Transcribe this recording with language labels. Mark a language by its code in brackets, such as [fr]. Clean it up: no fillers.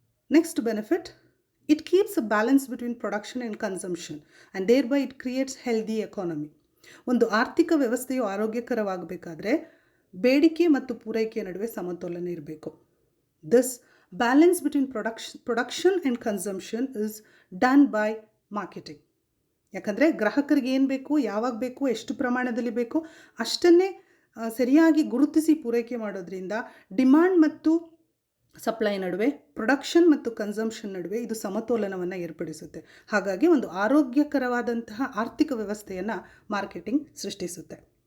[en] Next benefit, it keeps a balance between production and consumption and thereby it creates healthy economy. [kn] ಒಂದು ಆರ್ಥಿಕ ವ್ಯವಸ್ಥೆಯು ಆರೋಗ್ಯಕರವಾಗಬೇಕಾದ್ರೆ ಬೇಡಿಕೆ ಮತ್ತು ಪೂರೈಕೆಯ ನಡುವೆ ಸಮತೋಲನ ಇರಬೇಕು. [en] This balance between production and consumption is done by marketing. [kn] ಯಾಕಂದರೆ ಗ್ರಾಹಕರಿಗೆ ಏನು ಬೇಕು, ಯಾವಾಗ ಬೇಕು, ಎಷ್ಟು ಪ್ರಮಾಣದಲ್ಲಿ ಬೇಕು ಅಷ್ಟನ್ನೇ ಸರಿಯಾಗಿ ಗುರುತಿಸಿ ಪೂರೈಕೆ ಮಾಡೋದ್ರಿಂದ ಡಿಮಾಂಡ್ ಮತ್ತು ಸಪ್ಲೈ ನಡುವೆ, ಪ್ರೊಡಕ್ಷನ್ ಮತ್ತು ಕನ್ಸಂಪ್ಷನ್ ನಡುವೆ ಇದು ಸಮತೋಲನವನ್ನು ಏರ್ಪಡಿಸುತ್ತೆ. ಹಾಗಾಗಿ ಒಂದು ಆರೋಗ್ಯಕರವಾದಂತಹ ಆರ್ಥಿಕ ವ್ಯವಸ್ಥೆಯನ್ನು ಮಾರ್ಕೆಟಿಂಗ್ ಸೃಷ್ಟಿಸುತ್ತೆ.